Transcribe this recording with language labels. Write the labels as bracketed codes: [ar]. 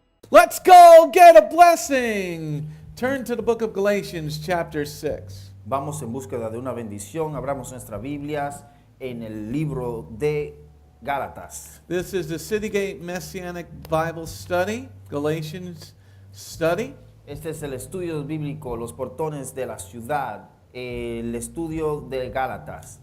[en] Let's go get a blessing. Turn to the book of Galatians chapter 6. [es] Vamos en búsqueda de una bendición. Abramos nuestras Biblias en el libro de Gálatas. [en] This is the Citygate Messianic Bible Study, Galatians study. [es] Este es el estudio bíblico, los portones de la ciudad, el estudio de Gálatas.